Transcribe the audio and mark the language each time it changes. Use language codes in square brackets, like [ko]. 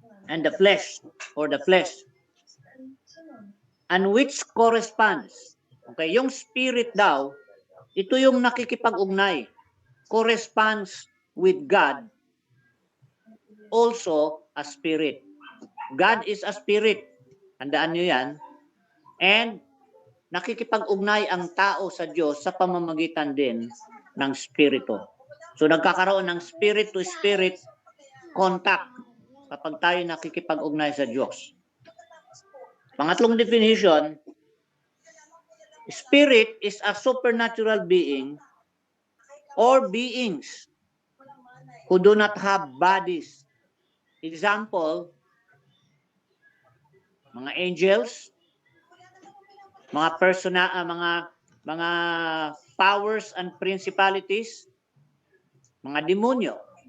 [en] and the flesh, or the flesh, and which corresponds, okay, [tl] yung spirit daw, ito yung nakikipag-ugnay, [en] corresponds with God, also a spirit. God is a spirit, [tl] tandaan nyo yan, and nakikipag-ugnay ang tao sa Diyos sa pamamagitan din ng spirito. So nagkakaroon ng [en] spirit to spirit contact [tl] kapag tayo nakikipag-ugnay sa Diyos. Pangatlong definition, [en] spirit is a supernatural being or beings who do not have bodies. [tl] Example, mga angels, mga mga [en] powers and principalities, [tl] mga demonyo.